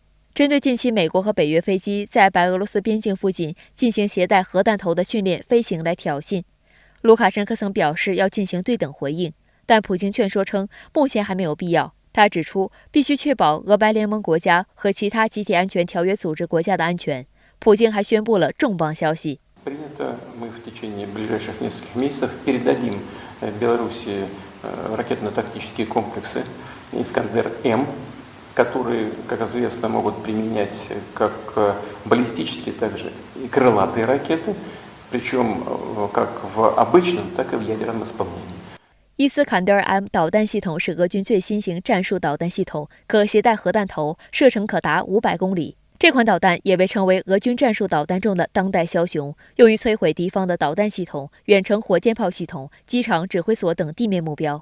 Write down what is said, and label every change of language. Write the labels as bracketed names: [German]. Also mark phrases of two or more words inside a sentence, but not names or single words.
[Chinese] 针对近期美国和北约飞机在白俄罗斯边境附近进行携带核弹头的训练飞行来挑衅，卢卡申科曾表示要进行对等回应，但普京劝说称目前还没有必要。他指出，必须确保俄白联盟国家和其他集体安全条约组织国家的安全。普京还宣布了重磅消息。 [Russian] которые, как известно, могут применять как баллистические, так же и крылатые ракеты, причем как в обычном, так и в ядерном исполнении. [Chinese] 伊斯坎德尔 M 导弹系统是俄军最新型战术导弹系统，可携带核弹头，射程可达500公里。这款导弹也被称为俄军战术导弹中的当代枭雄，用于摧毁敌方的导弹系统、远程火箭炮系统、机场指挥所等地面目标。